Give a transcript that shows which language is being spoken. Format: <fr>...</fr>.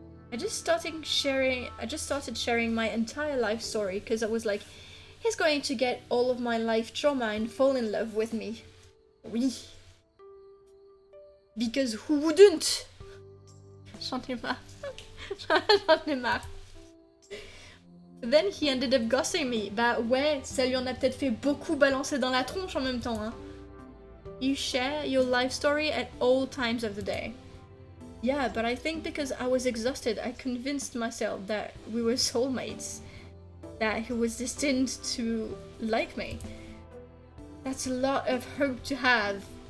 <en>I just started sharing my entire life story, because I was like, he's going to get all of my life trauma and fall in love with me.</en> <fr>Oui.</fr> <en>Because who wouldn't?</en> <fr>J'en ai marre. J'en ai marre.</fr> <en>Then he ended up ghosting me.</en> <fr>Bah ouais, ça lui en a peut-être fait beaucoup balancer dans la tronche en même temps, hein.</fr> <en>You share your life story at all times of the day. Yeah, but I think because I was exhausted, I convinced myself that we were soulmates. That he was destined to like me. That's a lot of hope to have.</en>